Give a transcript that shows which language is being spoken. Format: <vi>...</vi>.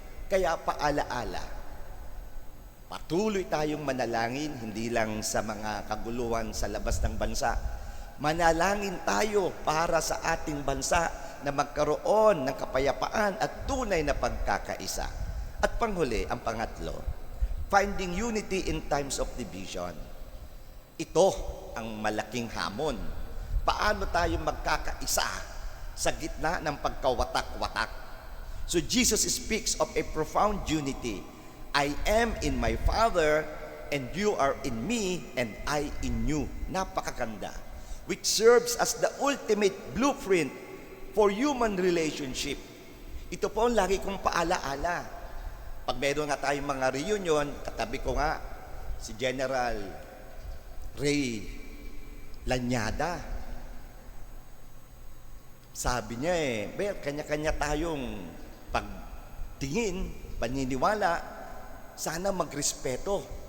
<tl>Kaya paalaala, patuloy tayong manalangin, hindi lang sa mga kaguluhan sa labas ng bansa. Manalangin tayo para sa ating bansa na magkaroon ng kapayapaan at tunay na pagkakaisa. At panghuli, ang pangatlo,</tl> <en>finding unity in times of division.</en> <tl>Ito ang malaking hamon. Paano tayo magkakaisa sa gitna ng pagkawatak-watak?</tl> <en>So Jesus speaks of a profound unity. I am in my Father, and you are in me, and I in you.</en> <tl>Napakaganda.</tl> <en>Which serves as the ultimate blueprint for human relationship.</en> <tl>Ito po ang lagi kong paalaala. Pag meron nga tayong mga reunion, katabi ko nga si General Ray Lanyada. Sabi niya kanya-kanya tayong pagtingin, paniniwala, sana magrespeto.</tl>